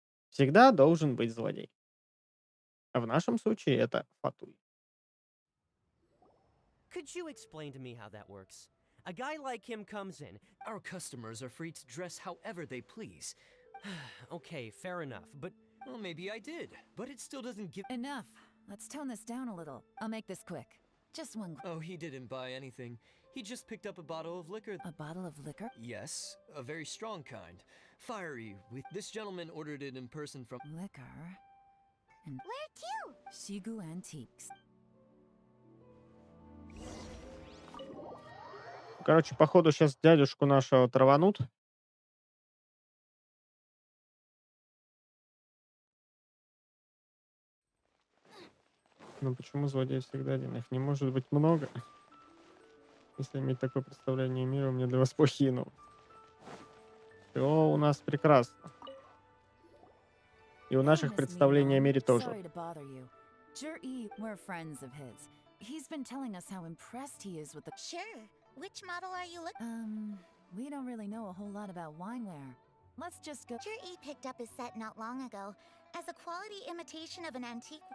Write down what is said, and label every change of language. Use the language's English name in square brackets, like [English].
[Russian] Всегда должен быть злодей. А в нашем случае это фатуй. [English] Could you explain to me how that works? A guy like him comes in. Our customers are free to dress however they please. Okay, fair enough, but... Well, maybe I did, but it still doesn't give... Enough. Let's tone this down a little. I'll make this quick. Just one... Oh, he didn't buy anything. He just picked up a bottle of liquor. A bottle of liquor? Yes, a very strong kind. Fiery, with... This gentleman ordered it in person from... Liquor? And... Where to? Shigu Antiques. [Russian] Короче, походу сейчас дядюшку нашего траванут. Но почему злодей всегда один? Их не может быть много. Если иметь такое представление мира, у меня для вас плохие новости. Все у нас прекрасно. И у наших представлений о мире тоже. [English] Jerry, we're friends of his. He's been telling us how impressed he is with the... Sure. Which model are you looking... we don't really know a whole lot about wineware. Let's just go... Jerry picked up his set not long ago as a quality imitation of an antique.